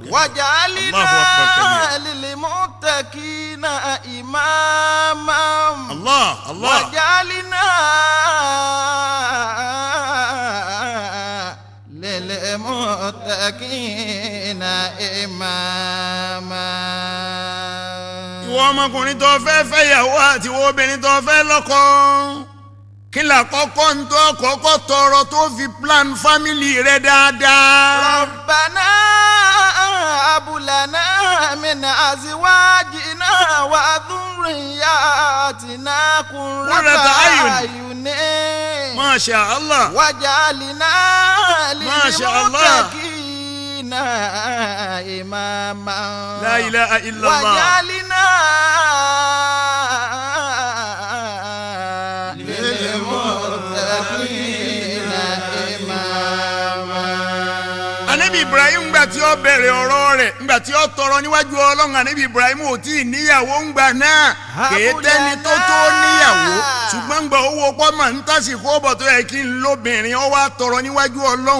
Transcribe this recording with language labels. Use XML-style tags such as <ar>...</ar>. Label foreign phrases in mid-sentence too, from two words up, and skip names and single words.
<ar>وجعلنا للمتقين إماما الله وجعلنا للمتقين إماما.</ar> <yo>ìwọ ọmọkùnrin tó fẹ́ fẹ́yàwó àti ìwọ obìnrin tó fẹ́ lọ́kọ kí la kọ́kọ́ ń tó kọ́kọ́ tọrọ tó fi</yo> <en>plan family</en> <yo>rẹ dáadáa.</yo> <ar>ربنا هب لنا من أزواجنا وذرياتنا قرة أعين ما شاء الله وجعلنا ما شاء الله للمتقين إماما لا إله إلا الله وجعلنا</ar> <yo>anabi Ibrahim ngbà tí ó bẹ̀rẹ̀ ọ̀rọ̀ rẹ̀ ngbà tí ó tọrọ níwájú Ọlọ́run anabi Ibrahim ò tí ì níyàwó ngbà náà kèé tẹ́ni tó níyàwó ṣùgbọ́n ngbà owó pọ́nmọ̀ ń tàsìkò bọ̀ tó yẹ kí n lóbìnrin ó wá tọrọ níwájú Ọlọ́run.</yo>